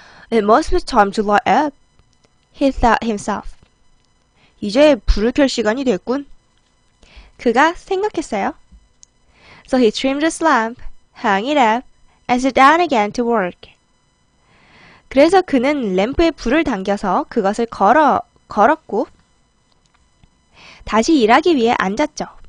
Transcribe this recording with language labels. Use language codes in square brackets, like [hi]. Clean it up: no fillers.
[en] It must be time to light up, he thought himself. [ko] 이제 불을 켤 시간이 됐군. 그가 생각했어요. [en] So he trimmed his lamp, hung it up, and sat down again to work. [ko] 그래서 그는 램프에 불을 당겨서 그것을 걸었고 다시 일하기 위해 앉았죠.